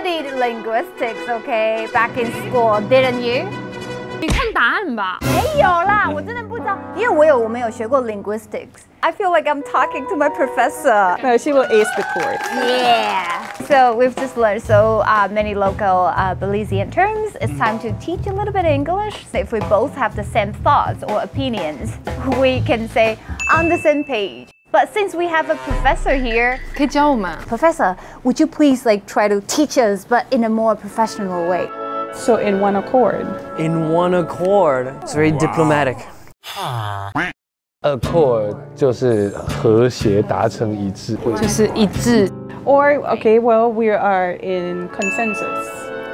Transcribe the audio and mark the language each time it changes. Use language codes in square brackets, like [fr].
[en] studied linguistics, okay, back in school, didn't you? [zh] 你看答案吧。没有啦，我真的不知道，因为我们有学过 linguistics. [en] I feel like I'm talking to my professor. No, she will ace the course. Yeah. So we've just learned so many local Belizean terms. It's time to teach a little bit of English. If we both have the same thoughts or opinions, we can say on the same page. But since we have a professor here, [zh] 可以教我们。 [en] Professor, would you please try to teach us, but in a more professional way? So, in one accord. In one accord. It's very diplomatic. [zh] Accord 就是和谐达成一致。就是一致。 [en] Or, okay, well, we are in consensus.